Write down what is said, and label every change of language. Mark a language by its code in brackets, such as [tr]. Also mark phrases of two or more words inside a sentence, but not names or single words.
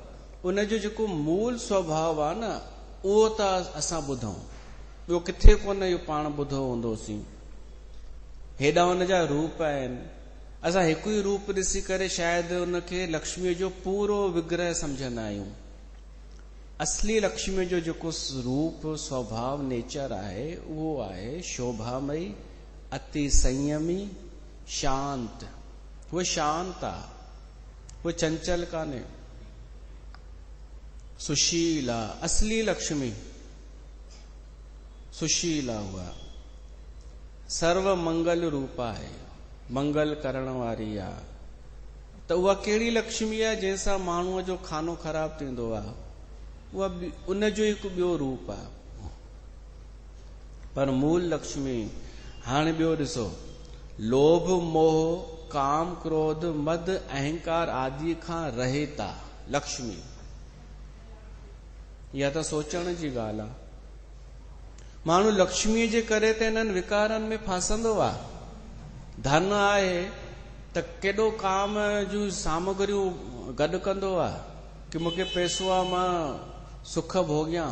[sd] उनजो जेको मूल स्वभाव आहे न उहो त असां ॿुधूं, ॿियो किथे कोन इहो पाण ॿुधो हूंदोसीं। हेॾा हुनजा रूप आहिनि, असां हिकु ई रूप ॾिसी करे शायदि उनखे लक्ष्मीअ जो पूरो विग्रह सम्झंदा आहियूं। असली लक्ष्मीअ जो जेको रूप स्वभाव नेचर आहे उहो आहे शोभामयी, अति संयमी, शांत। वो शांत आहे, वो चंचल कान्हे। सुशीला, असली लक्ष्मी सुशीला हुआ। सर्व मंगल रूप आहे, मंगल करण वारी आहे। त उहा कहिड़ी लक्ष्मी आहे जंहिंसां माण्हूअ जो खानो ख़राब थींदो आहे? उहा उनजो हिकु ॿियो रूप आहे। पर मूल लक्ष्मी हाणे ॿियो ॾिसो, लोभ मोह काम क्रोध मद अहंकार आदि खां रहेता लक्ष्मी। इहा त सोचण जी ॻाल्हि आहे। माण्हू लक्ष्मीअ जे करे त इन्हनि विकारनि में फासंदो आहे। धन आहे त केॾो काम जूं सामग्रियूं गॾु कंदो आहे कि मूंखे पैसो आहे मां सुख भोॻियां।